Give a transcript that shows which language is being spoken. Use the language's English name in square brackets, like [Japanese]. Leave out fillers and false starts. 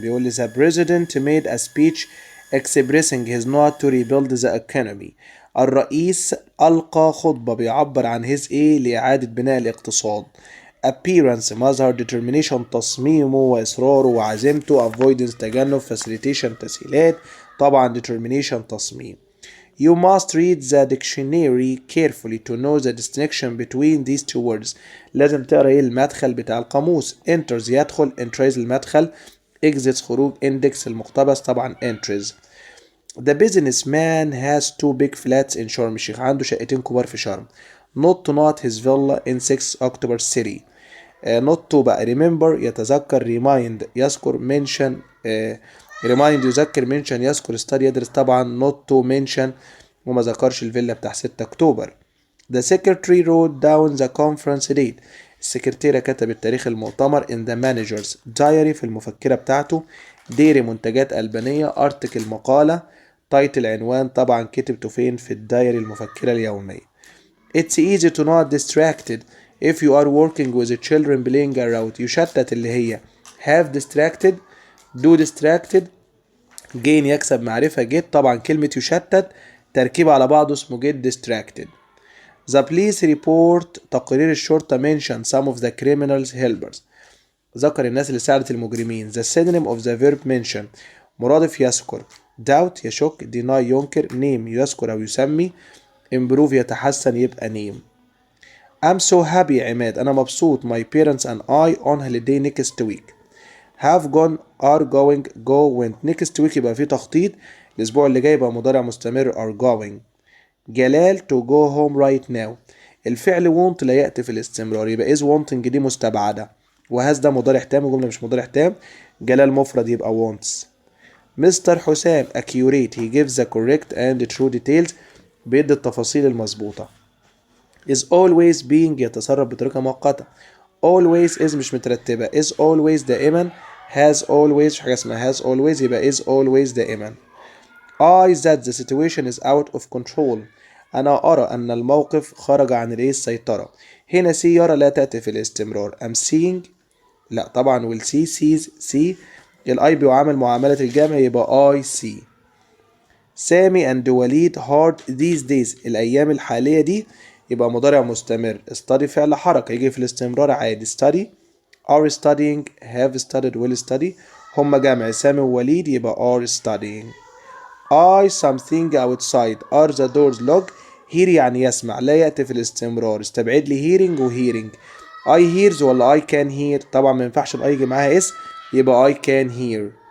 [Arabic] بيقول لي [English] the president made a speech expressing his not to rebuild the economy. [Arabic] الرئيس ألقى خطبة بيعبر عن his ايه لإعادة بناء الاقتصاد. appearance مظهر determination تصميمه وإصراره وعزيمته avoidance تجنب facilitation تسهيلات طبعا determination تصميم. [English] You must read the dictionary carefully to know the distinction between these two words. [Arabic] لازم تقرا ايه المدخل بتاع القاموس. enters يدخل entries المدخل exits خروج index المقتبس طبعا entries. [English] The businessman has two big flats in شرم الشيخ. [Arabic] عنده شقتين كبار في شرم. [English] Not his villa in 6 October city. [Arabic] not to بقى remember يتذكر remind يذكر mention remind يذكر mention يذكر study يدرس طبعا [English] not to mention [Arabic] وما ذكرش الفيلا بتاع 6 اكتوبر. [English] The secretary wrote down the conference date. [Arabic] السكرتيرة كتبت تاريخ المؤتمر [English] in the manager's diary [Arabic] في المفكرة بتاعته. ديري منتجات ألبانية article مقالة تايتل عنوان طبعا كتبته فين في الدايري المفكرة اليومية. [English] It's easy to not distracted if you are working with the children playing around. [Arabic] يشتت اللي هي have distracted do distracted gain يكسب معرفة get طبعا كلمة يشتت تركيب على بعضه اسمه [English] get distracted. The police report [Arabic] تقرير الشرطة [English] mention some of the criminals helpers. [Arabic] ذكر الناس اللي ساعدت المجرمين. [English] The synonym of the verb mention [Arabic] مرادف يذكر. doubt يشك deny ينكر name يذكر أو يسمي improve يتحسن يبقى name. [English] I'm so happy عماد [Arabic] أنا مبسوط [English] my parents and I on holiday next week. have gone are going go went next week [Arabic] يبقى فيه تخطيط. الأسبوع اللي جاي يبقى مضارع مستمر are going. [English] جلال to go home right now. [Arabic] الفعل won't لا يأتي في الاستمرار يبقى is wanting دي مستبعدة وهاز ده مضارع تام وجملة مش مضارع تام. جلال مفرد يبقى wants. [English] mister حسام accurate he gives the correct and true details [Arabic] بيدي التفاصيل المظبوطة. [English] is always being [Arabic] يتصرف بطريقة مؤقتة. always is مش مترتبة is always دائما has always مش حاجة اسمها has always يبقى is always دائما. [English] I that the situation is out of control. [Arabic] أنا أرى أن الموقف خرج عن السيطرة. هنا see يرى لا تأتي في الاستمرار. [English] I'm seeing لا طبعا will see sees see [Arabic] الأي بيعامل معاملة الجمع يبقى [English] I see. [Arabic] سامي and وليد [English] hard these days [Arabic] الأيام الحالية دي يبقى مضارع مستمر. study فعل حركة يجي في الاستمرار عادي study are studying have studied will study هما جمع سامي ووليد يبقى are studying. [English] I something outside are the doors locked. [Arabic] hear يعني يسمع لا يأتي في الاستمرار استبعد لي hearing و hearing. I hears ولا [English] I can hear [Arabic] طبعا ما ينفعش الأي يجي معاها اس يبقى I can hear.